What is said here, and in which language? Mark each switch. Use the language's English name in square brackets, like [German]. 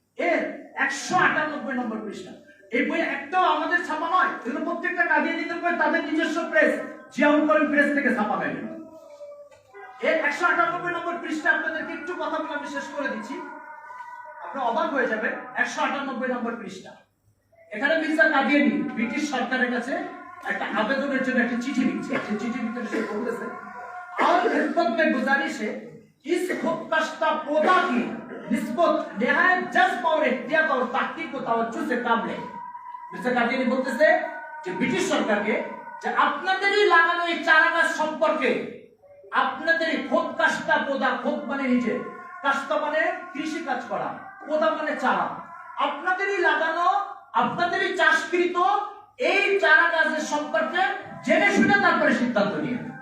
[Bangla] এর 198 নম্বর পৃষ্ঠা। এই বই একটাও আমাদের ছাপা নয়, এগুলো প্রত্যেকটা কাদিয়ানীদের বই, তাদের নিজস্ব প্রেস, জিয়াউল করিম প্রেস থেকে ছাপা হয়। এর 198 নম্বর পৃষ্ঠা আপনাদেরকে একটু কথা বলে আমি শেষ করে দিচ্ছি, আপনারা অবাক হয়ে যাবেন। 198 নম্বর পৃষ্ঠা। এখানে মির্জা কাদিয়ানী ব্রিটিশ সরকারের কাছে একটা আবেদনের জন্য একটা চিঠি লিখছে। সেই চিঠির ভিতরে সে বলতেছে, [Hindi] और खिदमत में गुजारिश है इस खुदकश्ता पौधा की निस्बत निहायत जज्ब और एहतियात और तहकीक को तवज्जो से काम ले। [Bangla] মির্জা কাদিয়ানী বলতেছে যে ব্রিটিশ সরকারকে যে আপনাদেরই লাগানো এই চারা গাছ সম্পর্কে, আপনাদেরই খুদকশ্তা পৌধা, খুদ মানে নিজে, কাস্তা মানে কৃষি কাজ করা, পৌধা মানে চারা, আপনাদেরই লাগানো, আপনাদেরই চাষকৃত এই চারা গাছের সম্পর্কে জেনে শুনে তারপরে সিদ্ধান্ত নিয়ে।